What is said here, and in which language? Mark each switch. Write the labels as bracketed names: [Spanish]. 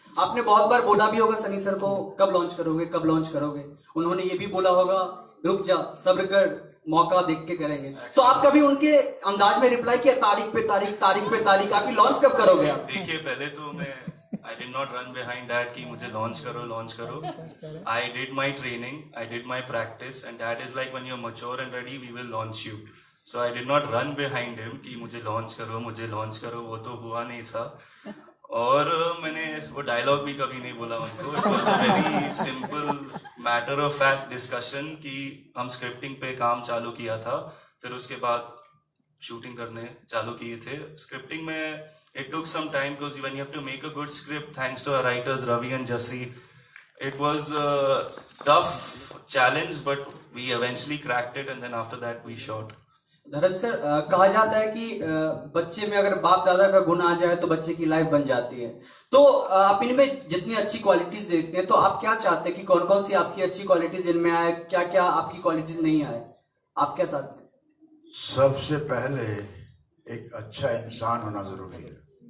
[Hindi] आपने बहुत बार बोला भी होगा सनी सर को कब लॉन्च करोगे कब लॉन्च करोगे, उन्होंने ये भी बोला होगा रुक जा सब्र कर मौका देख के करेंगे। तो आप कभी उनके अंदाज में रिप्लाई किया तारीख पे तारीख तारीख पे तारीख, आखिर लॉन्च कब करोगे आप? देखिए पहले तो मैं [English] I did not run behind that [Hindi] कि मुझे लॉन्च करो। [English] I did my training, I did my practice, and that is like when you're mature and ready, we will launch you. So I did not run behind him [Hindi] कि मुझे launch करो, वो तो हुआ नहीं था। और मैंने वो डायलॉग भी कभी नहीं बोला उनको। [English] It was a very simple matter of fact discussion [Hindi] कि हम स्क्रिप्टिंग पे काम चालू किया था, फिर उसके बाद शूटिंग करने चालू किए थे। स्क्रिप्टिंग में [English] it took some time because when you have to make a good script, thanks to our writers Ravi and Jassi, it was a tough challenge, but we eventually cracked it, and then after that we shot. [Hindi] धर्म sir, कहा जाता है कि बच्चे में अगर बाप दादा का गुण आ जाए तो बच्चे की लाइफ बन जाती है। तो आप इनमें जितनी अच्छी क्वालिटीज देखते हैं तो आप क्या चाहते हैं कि कौन कौन सी आपकी अच्छी क्वालिटीज इनमें आए, क्या क्या आपकी क्वालिटीज नहीं आए, आप क्या चाहते हैं? सबसे पहले एक अच्छा इंसान होना जरूरी है।